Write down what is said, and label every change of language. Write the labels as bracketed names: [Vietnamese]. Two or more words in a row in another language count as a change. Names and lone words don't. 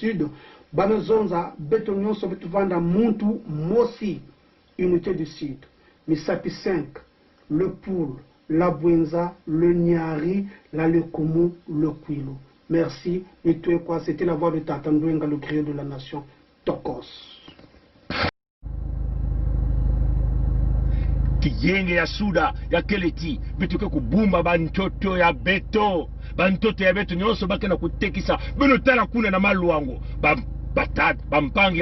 [French] Sud, Banozonza, Bétonion, Sovetuvanda, Muntu, Mosi, unité du Sud, Misapi 5, le Poul, la Bwenza, le Nyari, la Lekomo, le Kwilo. Merci, et tout quoi, c'était la voix de Tatandouenga, le griot de la nation, Tokos. [Kituba (Democratic Republic of Congo)] Kiyenge ya suda ya keleti betuke kubumba bantoto ya beto nyonso bakena kutekisa beno tala kuna na maluango batata bampangi